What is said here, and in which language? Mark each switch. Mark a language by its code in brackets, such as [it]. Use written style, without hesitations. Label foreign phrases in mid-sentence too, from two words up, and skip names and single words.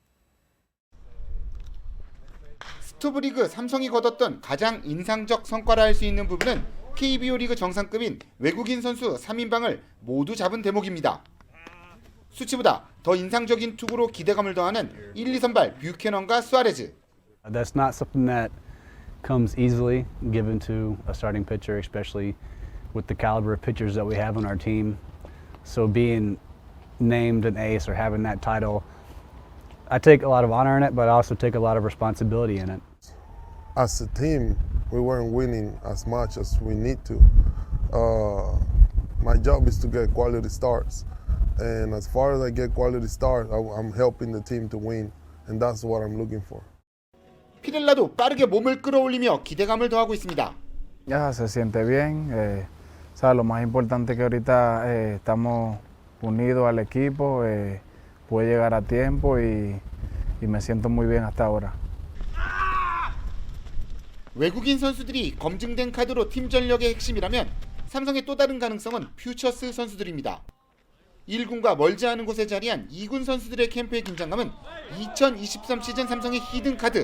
[ko] 스토브리그 삼성이 거뒀던 가장 인상적 성과라 할 수 있는 부분은 KBO 리그 정상급인 외국인 선수 3인방을 모두 잡은 대목입니다. 수치보다 더 인상적인 투구로 기대감을 더하는 1, 2선발 뷰캐넌과 수아레즈. [en] That's not something that comes easily given to a starting pitcher, especially with the caliber of pitchers that we have on our team. So being named an ace or having that title, I take a lot of honor in it, but I also take a lot of responsibility in it. As a team, we weren't winning as much as we need to. My job is to get quality starts. And as far as I get quality starts, I'm helping the team to win, and that's what I'm looking for. [ko] 피렐라도 빠르게 몸을 끌어올리며 기대감을 더하고 있습니다. [es] Ya se siente bien. Sabes, lo más importante que ahorita estamos unidos al equipo, puede llegar a tiempo y me siento muy bien hasta ahora. [ko] 외국인 선수들이 검증된 카드로 팀 전력의 핵심이라면 삼성의 또 다른 가능성은 퓨처스 선수들입니다. 1군과 멀지 않은 곳에 자리한 2군 선수들의 캠프의 긴장감은 2023 시즌 삼성의 [en] hidden card.